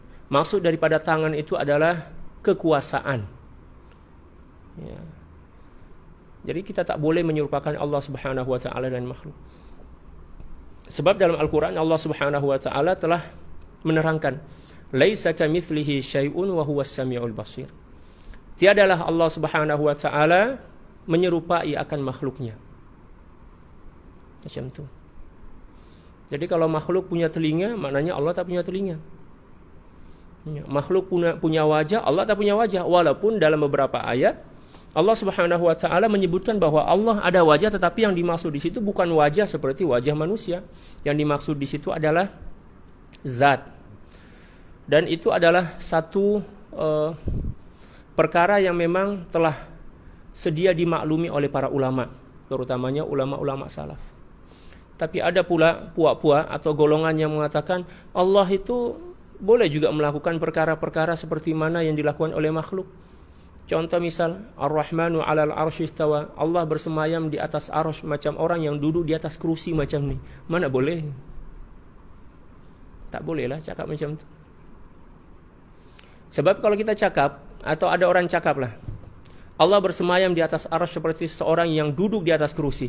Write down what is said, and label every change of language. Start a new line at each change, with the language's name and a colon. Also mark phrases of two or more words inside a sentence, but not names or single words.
Malay: Maksud daripada tangan itu adalah kekuasaan. Ya. Jadi kita tak boleh menyerupakan Allah
Arabic: سبحانه وتعالى
Malay: dan makhluk. Sebab dalam Al-Quran Allah
Arabic: سبحانه وتعالى
Malay: telah menerangkan,
Arabic: ليس كمثله شيء وهو السميع البصير.
Malay: Tiadalah Allah
Arabic: سبحانه وتعالى
Malay: menyerupai akan makhluknya. Macam tu. Jadi kalau makhluk punya telinga, maknanya Allah tak punya telinga. Makhluk punya wajah, Allah tak punya wajah. Walaupun dalam beberapa ayat Allah
Arabic: سبحانه وتعالى
Malay: menyebutkan bahwa Allah ada wajah, tetapi yang dimaksud di situ bukan wajah seperti wajah manusia. Yang dimaksud di situ adalah zat. Dan itu adalah satu perkara yang memang telah sedia dimaklumi oleh para ulama, terutamanya ulama-ulama salaf. Tapi ada pula puak-puak atau golongan yang mengatakan Allah itu boleh juga melakukan perkara-perkara seperti mana yang dilakukan oleh makhluk. Contoh misal,
Arabic: الرحمن على العرش استوى.
Malay: Allah bersemayam di atas arsy macam orang yang duduk di atas kerusi macam ni. Mana boleh? Tak bolehlah cakap macam tu. Sebab kalau kita cakap atau ada orang cakap lah, Allah bersemayam di atas arsy seperti seorang yang duduk di atas kursi.